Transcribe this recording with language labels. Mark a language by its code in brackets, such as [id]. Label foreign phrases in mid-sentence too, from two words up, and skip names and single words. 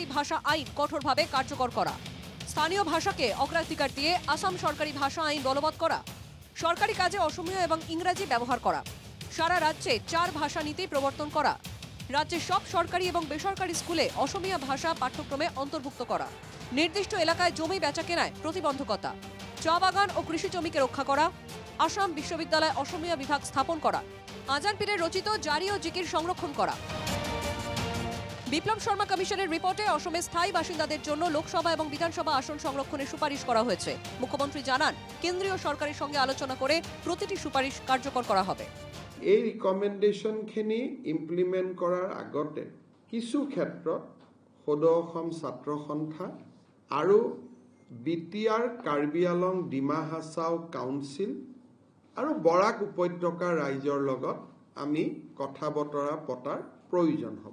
[bn] ভাষা আইন কঠোরভাবে কার্যকর করা, স্থানীয় ভাষাকে অগ্রাধিকার দিয়ে আসাম সরকারি ভাষা আইন বলবৎ করা, সরকারি কাজে অসমীয়া এবং ইংরাজি ব্যবহার করা, সারা রাজ্যে 4 ভাষা নীতি প্রবর্তন করা, রাজ্যের সব সরকারি এবং বেসরকারি স্কুলে অসমীয়া ভাষা পাঠ্যক্রমে অন্তর্ভুক্ত করা, নির্দিষ্ট এলাকায় জমি বেচাকেনায় প্রতিবন্ধকতা, চা বাগান ও কৃষি জমিকে রক্ষা করা, আসাম বিশ্ববিদ্যালয় অসমীয়া বিভাগ স্থাপন করা, আজান পীরের রচিত জারি ও জিকির সংরক্ষণ করা। বিপ্লব শর্মা কমিশনের রিপোর্টে অসমের স্থায়ী বাসিন্দাদের জন্য লোকসভা এবং বিধানসভা আসন সংরক্ষণের সুপারিশ করা হয়েছে। মুখ্যমন্ত্রী জানান কেন্দ্রীয় সরকারের সঙ্গে আলোচনা করে প্রতিটি সুপারিশ কার্যকর করা হবে। [as] এই ৰিকমেণ্ডেশ্যনখিনি ইমপ্লিমেণ্ট কৰাৰ আগতে কিছু ক্ষেত্ৰত সদৌ অসম ছাত্ৰ সন্থা আৰু বিটিআৰ কাৰ্বি আলং ডিমা হাছাও কাউন্সিল আৰু বৰাক উপত্যকাৰ ৰাইজৰ লগত আমি কথা বতৰা পতাৰ প্ৰয়োজন হ'ব।